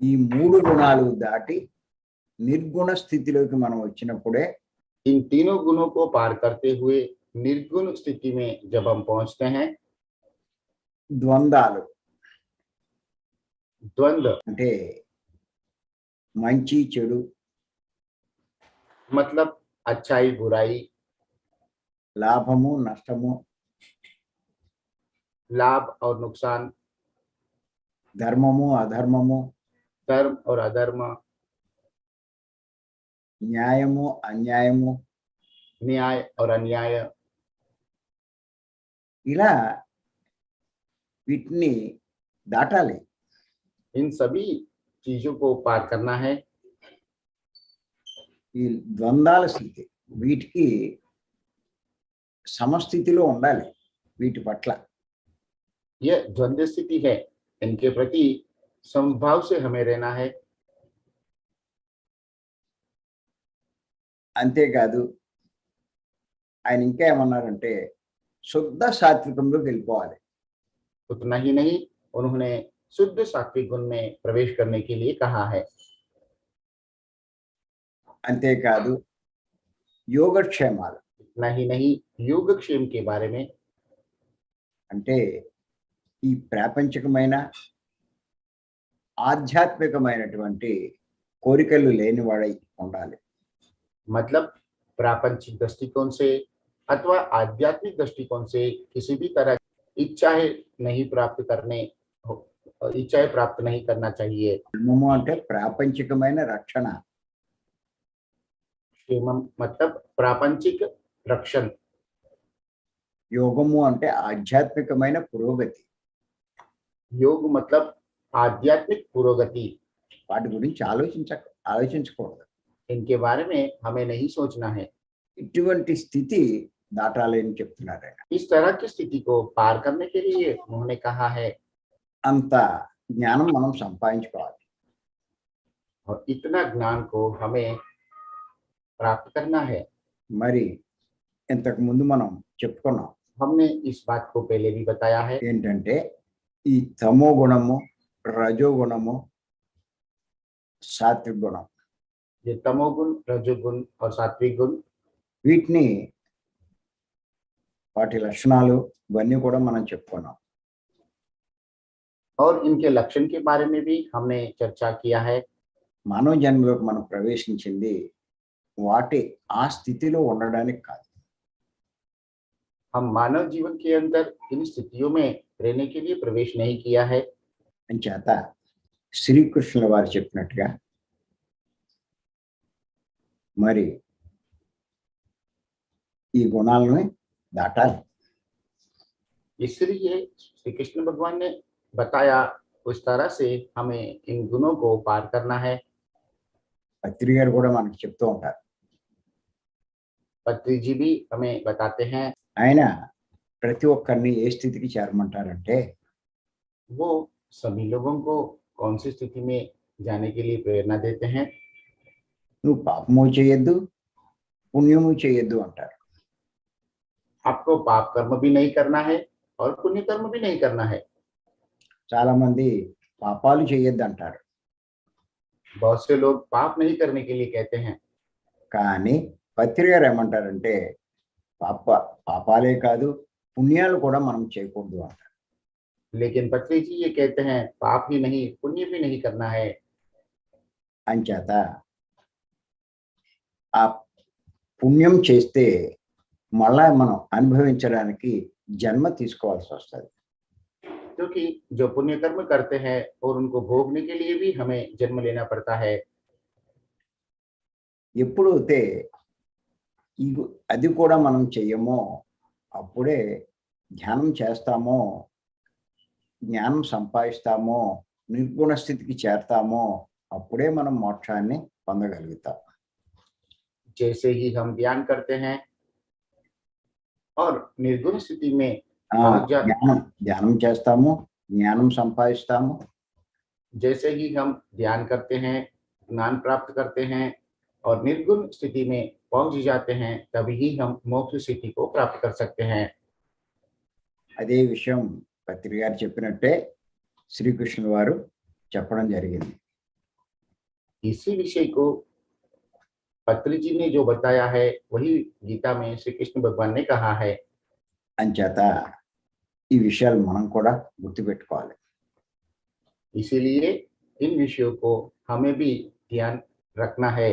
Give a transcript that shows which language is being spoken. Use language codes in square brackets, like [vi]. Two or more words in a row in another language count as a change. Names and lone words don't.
[te] ఈ మూడు గుణాలు దాటి నిర్గుణ స్థితిలోకి మనం వచ్చినప్పుడే [hi] इन तीनों गुणों को पार करते हुए निर्गुण स्थिति में जब हम पहुंचते हैं, [te] ద్వంద్వాలు [hi] द्वंद्व [te] అంటే మంచి చెడు, [hi] मतलब अच्छाई बुराई, [te] లాభము నష్టము, [hi] लाभ और नुकसान, [te] ధర్మము అధర్మము, [hi] धर्म और अधर्म, [te] న్యాయము అన్యాయము, [hi] न्याय और अन्याय, [te] ఇలా వీటిని దాటాలి. [hi] इन सभी चीजों को पार करना है. [te] ఈ ద్వంద్వాల స్థితి వీటికి సమస్థితిలో ఉండాలి. వీటి పట్ల [hi] यह द्वंद्व स्थिति है, इनके प्रति समभाव से हमें रहना है. [te] అంతేకాదు ఆయన ఇంకా ఏమన్నారంటే శుద్ధ సాత్వికంలోకి వెళ్ళిపోవాలి. [hi] उतना ही नहीं, उन्होंने शुद्ध सात्विक गुण में प्रवेश करने के लिए कहा है. [te] అంతేకాదు యోగక్షేమాలు [hi] इतना ही नहीं, योगक्षेम के बारे में, [te] అంటే ఈ ప్రాపంచికమైన ఆధ్యాత్మికమైనటువంటి కోరికలు లేనివాడై ఉండాలి. [hi] मतलब प्रापंचिक दृष्टिकोण से अथवा आध्यात्मिक दृष्टिकोण से किसी भी तरह इच्छाएं नहीं प्राप्त करने, इच्छाएं प्राप्त नहीं करना चाहिए. [te] ధర్మము అంటే ప్రాపంచికమైన రక్షణ, [hi] क्षेमम मतलब प्रापंचिक रक्षण, [te] యోగము అంటే ఆధ్యాత్మికమైన పురోగతి. [hi] योग मतलब आध्यात्मिक पुरोगति. [te] వాటి గురించి ఆలోచించకూడదు. [hi] इनके बारे में हमें नहीं सोचना है. [te] ఇటువంటి స్థితి దాటాలి అని చెప్తున్నారు ఆయన. [hi] इस तरह की स्थिति को पार करने के लिए उन्होंने कहा है, [te] అంత జ్ఞానం మనం సంపాదించుకోవాలి. [hi] और इतना ज्ञान को हमें प्राप्त करना है. [te] మరి ఇంతకు ముందు మనం చెప్పుకున్నాం [hi] हमने इस बात को पहले भी बताया है. [te] ఏంటంటే ఈ తమో గుణము, రజో గుణము, సాత్విక గుణం [hi] ये तमोगुण, रजोगुण और सात्विक गुण, [te] వీటిని వాటి లక్షణాలు ఇవన్నీ కూడా మనం చెప్పుకున్నాం. [hi] और इनके लक्षण के बारे में भी हमने चर्चा किया है. [te] మానవ జన్మలోకి మనం ప్రవేశించింది వాటి ఆ స్థితిలో ఉండడానికి కాదు. [hi] हम मानव जीवन के अंदर इन स्थितियों में रहने के लिए प्रवेश नहीं किया है. [te] అంచేత శ్రీకృష్ణుల వారు చెప్పినట్టుగా మరి ఈ గుణాలను దాటాలి. [hi] इसलिए श्री कृष्ण भगवान ने बताया उस तरह से हमें इन गुणों को पार करना है. [te] పత్రి గారు కూడా మనకి చెప్తూ ఉంటారు. [hi] पत्री जी भी हमें बताते हैं. [te] ఆయన ప్రతి ఒక్కరిని ఏ స్థితికి చేరమంటారంటే [hi] वो सभी लोगों को कौन सी स्थिति में जाने के लिए प्रेरणा देते हैं. [te] నువ్వు పాపము చేయొద్దు, పుణ్యము చేయొద్దు అంటారు. [hi] आपको पाप कर्म भी नहीं करना है और पुण्य कर्म भी नहीं करना है. [te] చాలా మంది పాపాలు చేయొద్దు అంటారు. [hi] बहुत से लोग पाप नहीं करने के लिए कहते हैं. [te] కానీ పత్రి గారు ఏమంటారంటే పాపాలే కాదు పుణ్యాలు కూడా మనం చేయకూడదు అంటారు. [hi] लेकिन पत्री जी ये कहते हैं पाप ही नहीं, पुण्य भी नहीं करना है. [te] అంచేత ఆ పుణ్యం చేస్తే మళ్ళా మనం అనుభవించడానికి జన్మ తీసుకోవాల్సి వస్తుంది. [hi] क्योंकि जो पुण्य कर्म करते हैं और उनको भोगने के लिए भी हमें जन्म लेना पड़ता है. [te] ఎప్పుడైతే అది కూడా మనం చెయ్యమో అప్పుడే ధ్యానం చేస్తామో, జ్ఞానం సంపాదిస్తామో, నిర్గుణ స్థితికి చేరతామో అప్పుడే మనం మోక్షాన్ని పొందగలుగుతాం. [hi] जैसे ही हम ध्यान करते हैं और निर्गुण स्थिति में [te] ధ్యానం చేస్తాము, జ్ఞానం సంపాదిస్తాము. [hi] जैसे ही हम ध्यान करते हैं, ज्ञान प्राप्त करते हैं और निर्गुण स्थिति में पहुंच जाते हैं, तभी ही हम मोक्ष स्थिति को प्राप्त कर सकते हैं. [te] అదే విషయం పత్రి గారు చెప్పినట్టే శ్రీకృష్ణుల వారు చెప్పడం జరిగింది. [hi] इसी विषय को पत्री जी ने जो बताया है वही गीता में श्री कृष्ण भगवान ने कहा है। [te] అంచేత ఈ విషయాలు మనం కూడా గుర్తుపెట్టుకోవాలి. [hi] इसीलिए इन विषयों को हमें भी ध्यान रखना है